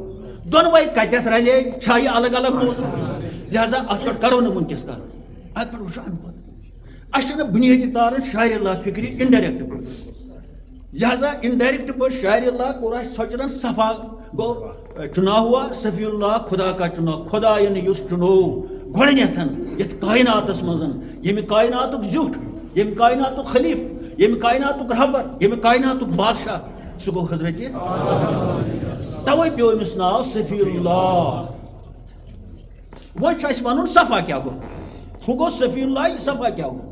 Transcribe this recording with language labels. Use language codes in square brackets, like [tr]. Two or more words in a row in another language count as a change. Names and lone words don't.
[ks] دۄنوَے کتٮ۪تھ رلے چھا یہِ الگ الگ موضوٗع؟ لہذا اتھ پٮ۪ٹھ کرو نہٕ وٕنکٮ۪س کتھ. اتھ پٮ۪ٹھ وٕچھو امہِ پتہٕ. اَسہِ چھُنہٕ بُنیٲدی طورن شاعرِ اللہ فِکرِ اِنڈایریکٹ پٲٹھۍ. لہذا اِنڈایریکٹ پٲٹھۍ شاعرِ اللہ کوٚر اَسہِ سۄچرن صفا گوٚو [ur] چُنا ہوا صفی اللہ خدا کا چُنا. [ks] خۄدایَن یُس چُنوو گۄڈٕنیتھ یتھ کایناتس منٛز ییٚمہِ کایناتُک زیُٹھ ییٚمہِ کایناتُک خلیٖف ییٚمہِ کایناتُک رہبر ییٚمہِ کایناتُک بادشاہ سُہ گوٚو حضرت. توے پیوٚو أمِس ناو صفی اللہ. وۄنۍ چھُ اَسہِ وَنُن صفا کیٛاہ گوٚو. ہُہ گوٚو صفی اللہ یہِ صفا کیٛاہ گوٚو.